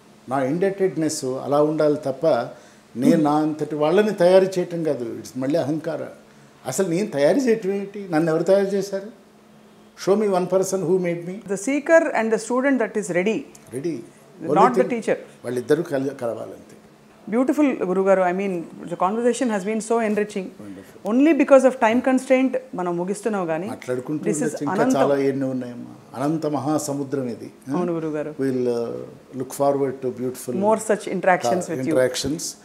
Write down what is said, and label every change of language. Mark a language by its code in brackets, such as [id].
[te] నా ఇండెటెడ్నెస్ అలా ఉండాలి తప్ప నేను నా అంతటి వాళ్ళని తయారు చేయటం కాదు. ఇట్స్ మళ్ళీ అహంకార. అసలు నేను తయారు చేయటం ఏంటి? నన్ను ఎవరు తయారు చేశారు? [en] Show me one person who made me. The seeker and the student that is ready, not the teacher. [te] వాళ్ళిద్దరూ కలవాలంతే. [en] Beautiful, Guru Garu. I mean, the conversation has been so enriching. Wonderful. Only because of time constraint, [te] మనం ముగిస్తున్నాం గానీ [en] this is [te] ఇంకా చాలా ఎన్నో ఉన్నాయమ్మా. అనంత మహాసముద్రం ఇది. అవును గురు గారు. [en] We'll look forward to beautiful more such interactions with you.